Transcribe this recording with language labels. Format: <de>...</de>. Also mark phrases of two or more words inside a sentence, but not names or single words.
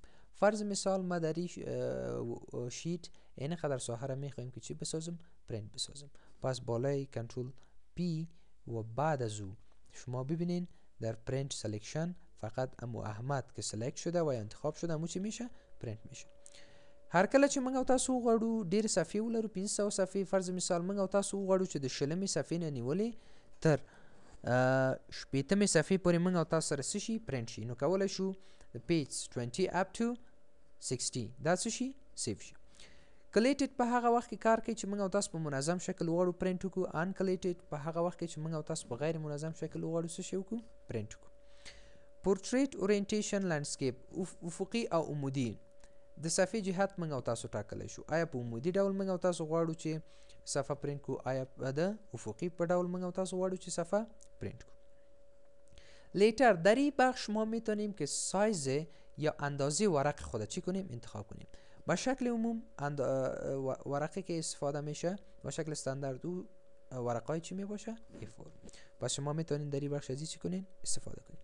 <fa>فرض مثال ما در این شیت این قدر ساحه را میخوایم که چی بسازم پرنت بسازم. پس بالای کنترل پی و بعد از او شما ببینین در</fa> <en>print selection</en> <fa>فقط امو احمد که سلکت شده و انتخاب شده امو چی میشه پرنت میشه.</fa> <ps>هر کله چې موږ او تاسو وغواړو ډېر صفحې ولرو 500 صفحې، فرض مثال موږ او تاسو وغواړو چې د 20 صفحې نه نیولې تر 80 صفحې پورې موږ او تاسو سره څه شي پرنٹ شي، نو کولی شو</ps> <en>page 20 up to 60</en> <ps>دا څه شي سیو شي. کلیټډ په هغه وخت کې کار کوي چې موږ او تاسو په منظم شکل وغواړو پرنټ وکړو. ان کلیټډ په هغه وخت کې چې موږ او تاسو په غیر منظم شکل وغواړو څه شی وکړو پرنټ وکړو.</ps> <en>portrait orientation landscape</en> <ps>افقي او عمودي د صفحې جهت موږ او تاسو ټاکلی شو. آیا په عمودي ډول موږ او تاسو غواړو چې صفحه پرنټ کړو، آیا د افقي په ډول موږ او تاسو غواړو چې صفحه پرنٹ کړو.</ps> <fa>لیتر در این بخش ما میتونیم که سایز یا اندازه ورق خود چی کنیم انتخاب کنیم. با شکل عموم ورقی که استفاده میشه با شکل استاندارد او ورقای چی میباشه A4. پس شما میتونین در این بخش ازی چی کنین استفاده کنین.</fa>